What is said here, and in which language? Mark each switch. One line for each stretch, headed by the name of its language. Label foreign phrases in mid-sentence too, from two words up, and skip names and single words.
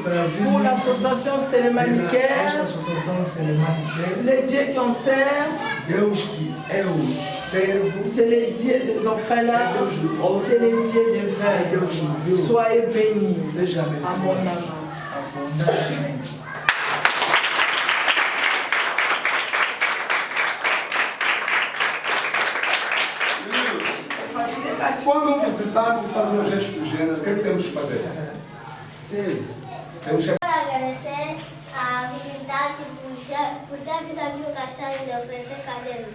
French: pour l'association Selemanicaire, les dieux qu'on sert, c'est les dieux des orphelins, c'est les dieux des veuves. Soyez bénis. Abondamment.
Portuguese: Quando um visitante fazer um gesto do gênero, o que temos que fazer? Temos que agradecer a visitante por ter vindo aqui o Castelo de oferecer cadernos.